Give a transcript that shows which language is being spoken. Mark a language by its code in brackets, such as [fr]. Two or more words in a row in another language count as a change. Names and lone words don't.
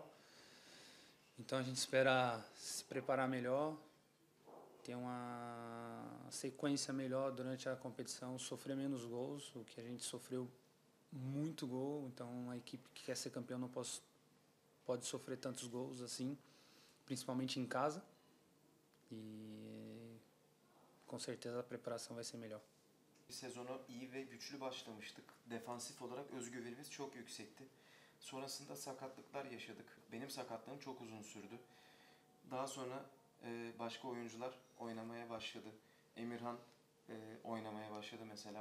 [pt] Então a gente espera se preparar melhor, ter uma sequência melhor durante a competição, sofrer menos gols, o que a gente sofreu muito gol. Então a equipe que quer ser campeão não pode sofrer tantos gols assim, principalmente em casa. E com certeza a preparação vai ser melhor. [tr] Sezonu iyi ve güçlü başlamıştık. Defansif olarak özgüvenimiz çok yüksekti. Sonrasında sakatlıklar yaşadık. Benim sakatlığım çok uzun sürdü. Daha sonra başka oyuncular oynamaya başladı. Emirhan oynamaya başladı mesela.